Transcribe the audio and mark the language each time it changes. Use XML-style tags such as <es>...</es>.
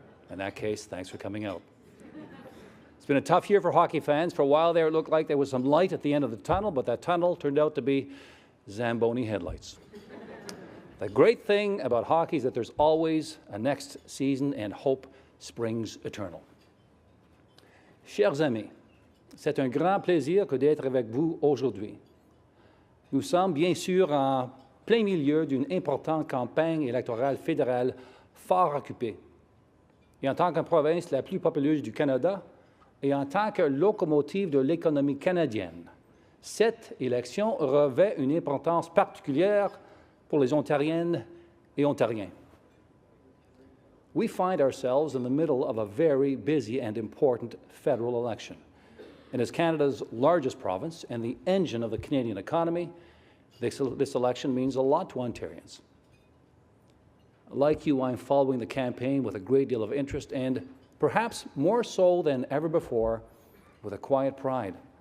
<en>In that case, thanks for coming out. It's been a tough year for hockey fans. For a while there, it looked like there was some light at the end of the tunnel, but that tunnel turned out to be Zamboni headlights. The great thing about hockey is that there's always a next season, and hope springs eternal.</en> <fr>Chers amis, c'est un grand plaisir que d'être avec vous aujourd'hui. Nous sommes bien sûr en plein milieu d'une importante campagne électorale fédérale fort occupée. Et en tant que province la plus populeuse du Canada, et en tant que locomotive de l'économie canadienne, cette élection revêt une importance particulière pour les Ontariennes et Ontariens.</fr> <en>We find ourselves in the middle of a very busy and important federal election. And as Canada's largest province and the engine of the Canadian economy, this election means a lot to Ontarians. Like you, I'm following the campaign with a great deal of interest and, perhaps more so than ever before, with a quiet pride.</en>